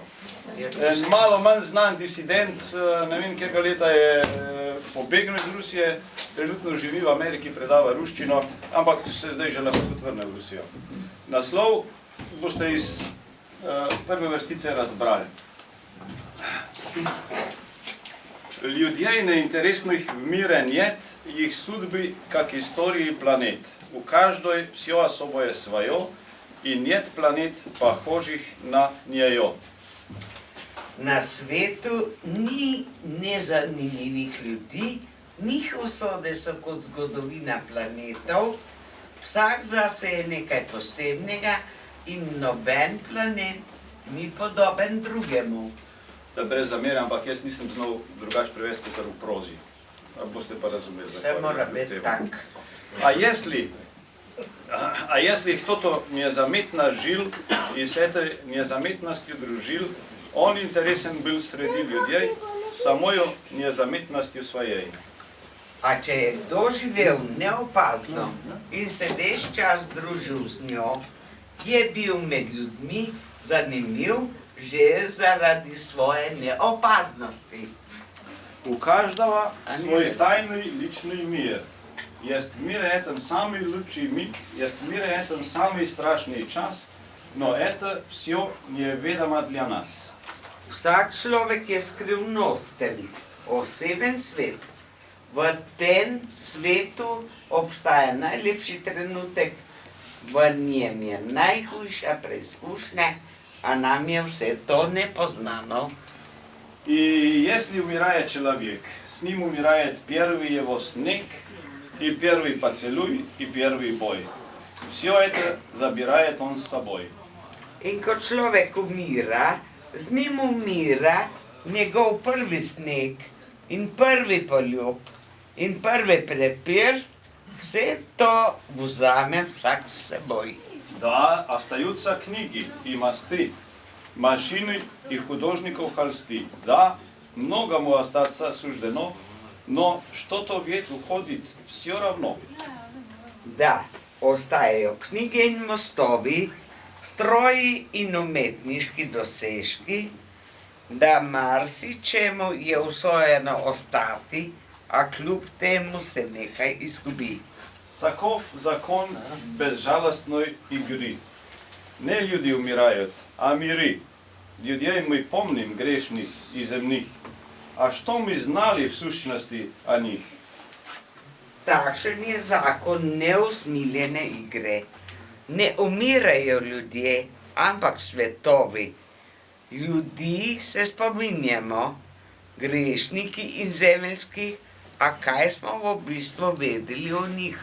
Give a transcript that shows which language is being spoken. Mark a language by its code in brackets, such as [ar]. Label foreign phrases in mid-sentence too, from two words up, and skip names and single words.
[sl] En malo manj znan disident, ne vem, kjerga leta je pobegnil iz Rusije, trenutno živi v Ameriki, predava ruščino, ampak se zdaj že lahko tudi vrne v Rusijo. Naslov boste iz prve vrstice razbrali. [ru] Людей неинтересных в мире нет, их судьбы, как истории планет. У каждой все особое свое, и нет планет, похожих на нее. [sl] Na svetu ni nezanimivih ljudi, njih usode so kot zgodovina planetov, vsak zase je nekaj posebnega in noben planet ni podoben drugemu. Brez zamere, ampak jaz nisem znal drugače prevesti kot v prozi. Boste pa razumeli. Vse mora biti tak. [ru] А если кто-то незаметно жил и с этой незаметностью дружил, он интересен был среди людей самой незаметностью своей. [sl] A če je kdo živel neopazno in se ves čas družil z njo, je bil med ljudmi zanimiv že zaradi svoje neopaznosti. [ru] У каждого свой тайный личный мир. Есть в мире этом самый лучший миг, есть в мире этом самый страшный час, но это все неведомо для нас. [sl] Vsak človek je skrivnosten, oseben svet. V tem svetu obstaja najlepši trenutek, v njem je najhujša preizkušnja, a нам je vse to nepoznano. [ru] И если умирает человек, с ним умирает первый его снег, и первый поцелуй, и первый бой. Все это забирает он с собой. [sl] In ko človek umira, z njim umira njegov prvi sneg in prvi poljub in prvi prepir, vse to vzame vsak s seboj. [ru] Да, остаются книги и мосты, машины и художников холсты. Да, многому остаться суждено, но что-то ведь уходит все равно. [sl] Da, ostajajo knjige in mostovi, stroji in umetniški dosežki, da marsičemu je usvojeno ostati, a kljub temu se nekaj izgubi. [ru] Таков закон безжалостной игры. Не люди умирают, а миры. Людей мы помним грешных и земных. А что мы знали в сущности о них? [sl] Takšen je zakon neusmiljene igre. Ne umirajo ljudje, ampak svetovi. Ljudi se spominjamo, grešniki in zemeljski, a kaj smo v bistvu vedeli o njih?